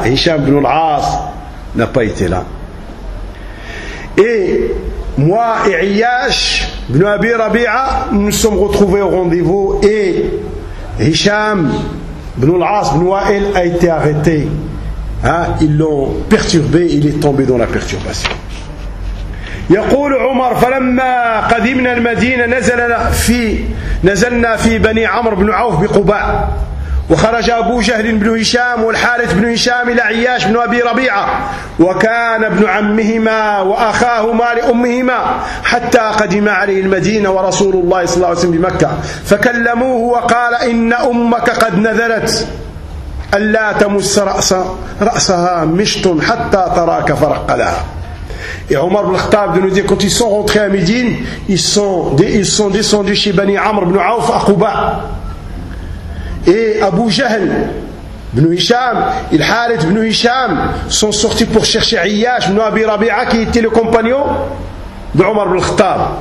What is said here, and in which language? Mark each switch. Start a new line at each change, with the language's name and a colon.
French: Hisham ibn al-As n'a pas été là. Et moi et Ayyash ibn Abi Rabi'a, nous sommes retrouvés au rendez-vous et Hisham ibn al-As ibn Wa'il a été arrêté. Ah, ils l'ont perturbé, il est tombé dans la perturbation.
Arabic: يقول عمر فلما قدمنا المدينة نزلنا في بني عمرو بن عوف بقباء وخرج أبو جهل بن هشام والحارث بن هشام إلى عياش بن أبي ربيعة وكان ابن عمهما وأخاهما لأمهما حتى قدم عليه المدينة ورسول الله صلى الله عليه وسلم بمكة فكلموه وقال إن أمك قد نذرت ألا تمس رأسها مشط حتى تراك فرق لها.
French: Et Omar ibn al-Khattab nous dit, quand ils sont rentrés à Médine, ils sont descendus chez Bani Amr ibn Auf à Quba. Et Abu Jahl ibn Hisham, il Harith ibn Hisham, sont sortis pour chercher Iyash ibn Abi Rabi'a, qui était le compagnon de Omar ibn al-Khattab.